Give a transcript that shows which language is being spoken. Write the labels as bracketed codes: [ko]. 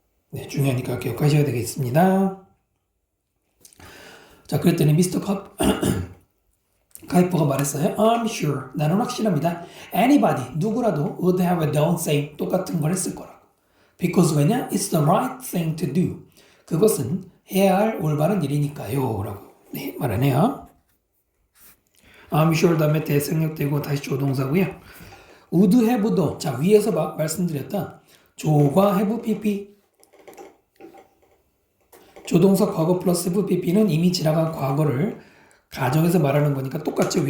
[ko] 네, 중요하니까 기억하셔야 되겠습니다. 자, 그랬더니 미스터 카이퍼가 말했어요. [en] I'm sure. [ko] 나는 확실합니다. [en] Anybody, [ko] 누구라도 [en] would have done same. [ko] 똑같은 걸 했을 거라고. Because 왜냐? [en] It's the right thing to do. [ko] 그것은 해야 할 올바른 일이니까요. 라고 네, 말하네요. I'm sure 다음에 대생략되고 다시 조동사고요. would have도 자 위에서 말씀드렸던 조과 have pp 조동사 과거 플러스 have pp는 이미 지나간 과거를 가정에서 말하는 거니까 똑같죠.